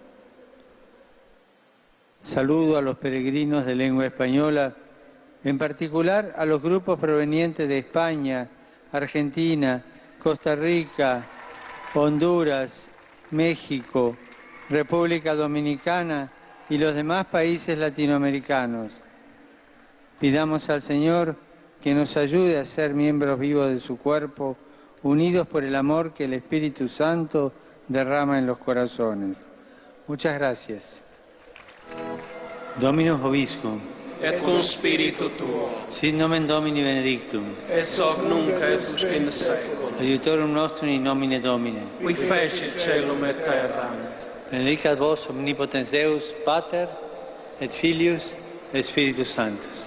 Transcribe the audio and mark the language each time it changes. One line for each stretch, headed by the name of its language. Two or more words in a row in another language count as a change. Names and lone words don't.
Spanish: Saludo a los peregrinos de lengua española, en particular a los grupos provenientes de España, Argentina, Costa Rica, Honduras, México, República Dominicana y los demás países latinoamericanos. Pidamos al Señor que nos ayude a ser miembros vivos de su cuerpo, unidos por el amor que el Espíritu Santo derrama en los corazones. Muchas gracias.
Latin: Dominus vobiscum. Et cum spiritu tuo. Sit nomen Domini benedictum. Et hoc nunc et usque in saeculum. Aiutorium nostrum in nomine Domine. Qui fecit caelum et terram. Benedicat vos omnipotens Deus, Pater, et Filius, et Spiritus Sanctus.